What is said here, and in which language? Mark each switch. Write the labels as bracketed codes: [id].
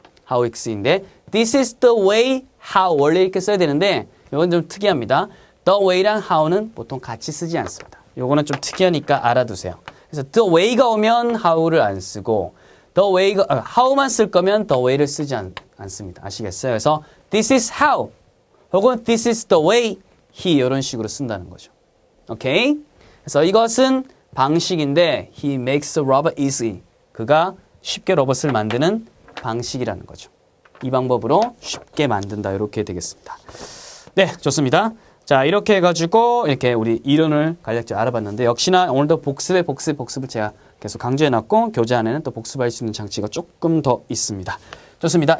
[ko] how 이렇게 쓰이는데 [en] this is the way how [ko] 원래 이렇게 써야 되는데 요건 좀 특이합니다. the way랑 how는 보통 같이 쓰지 않습니다. 요거는 좀 특이하니까 알아두세요. 그래서 the way가 오면 how를 안 쓰고 how만 쓸 거면 the way를 쓰지 않습니다. 아시겠어요? 그래서 [en] this is how [ko] 혹은 this is the way he 이런 식으로 쓴다는 거죠. 오케이? 그래서 이것은 방식인데 [en] he makes a robot easy. [ko] 그가 쉽게 로봇을 만드는 방식이라는 거죠. 이 방법으로 쉽게 만든다. 이렇게 되겠습니다. 네, 좋습니다. 자, 이렇게 해가지고 이렇게 우리 이론을 간략히 알아봤는데 역시나 오늘도 복습을 제가 계속 강조해놨고 교재 안에는 또 복습할 수 있는 장치가 조금 더 있습니다. 좋습니다.